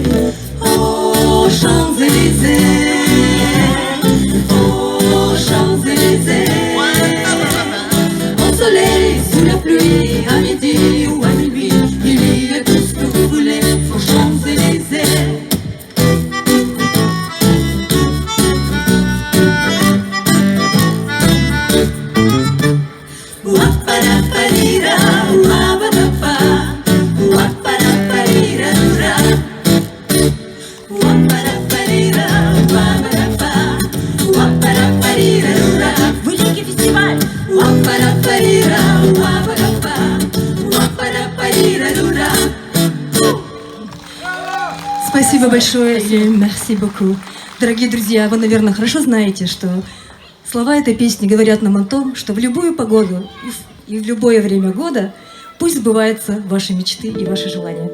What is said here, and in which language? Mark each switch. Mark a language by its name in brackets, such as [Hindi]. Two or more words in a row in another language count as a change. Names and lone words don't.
[French] Oh, Champs-Élysées, oh, Champs-Élysées. Au soleil, sous la pluie, à midi ou à minuit, il y a tout ce que vous voulez aux Champs-Élysées. Waparaparira, wabadapa, waparaparira, dura. Waparaparira, wabadapa, waparaparira, dura. [Russian] Великий фестиваль. Waparaparira, wabadapa, waparaparira, dura. Спасибо большое и [French] merci beaucoup. [Russian] Дорогие друзья, вы, наверное, хорошо знаете, что слова этой песни говорят нам о том, что в любую погоду и в любое время года пусть сбываются ваши мечты и ваши желания.